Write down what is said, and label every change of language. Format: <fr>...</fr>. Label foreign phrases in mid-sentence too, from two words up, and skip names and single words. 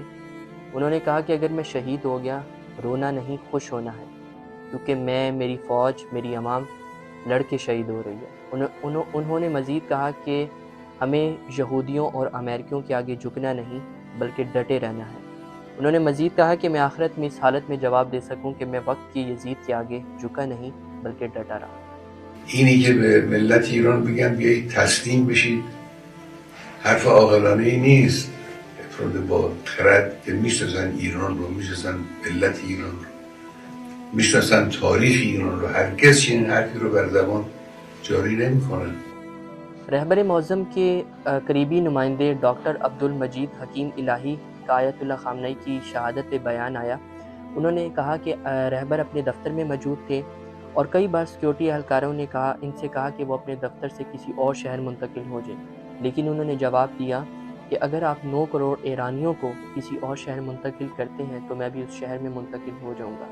<ur>انہوں نے کہا کہ اگر میں شہید ہو گیا، رونا نہیں خوش ہونا ہے، کیونکہ میں، میری فوج، میری عوام لڑ کے شہید ہو رہی ہے۔ انہوں نے مزید کہا کہ ہمیں یہودیوں اور امریکیوں کے آگے جھکنا نہیں بلکہ ڈٹے رہنا ہے۔ انہوں نے مزید کہا کہ میں آخرت میں اس حالت میں جواب دے سکوں کہ میں وقت کی یزید کے آگے جھکا نہیں بلکہ ڈٹا رہا۔</ur> <fa>اینی که به ملت ایران بگم بیایید تسلیم بشید حرف عاقلانه ای نیست. افراد با خرد که میشناسن ایران رو، میشناسن ملت ایران رو، میشناسن تاریخ ایران رو، هرگز چنین حرفی رو بر زبان جاری نمیکنن۔</fa> <ur>رہبر معظم کے قریبی نمائندے ڈاکٹر عبدالمجید حکیم الہی کا آیت اللہ خامنہ کی شہادت پہ بیان آیا۔ انہوں نے کہا کہ رہبر اپنے دفتر میں موجود تھے اور کئی بار سیکیورٹی اہلکاروں نے ان سے کہا کہ وہ اپنے دفتر سے کسی اور شہر منتقل ہو جائیں، لیکن انہوں نے جواب دیا کہ اگر آپ 9 کروڑ ایرانیوں کو کسی اور شہر منتقل کرتے ہیں تو میں بھی اس شہر میں منتقل ہو جاؤں گا۔</ur>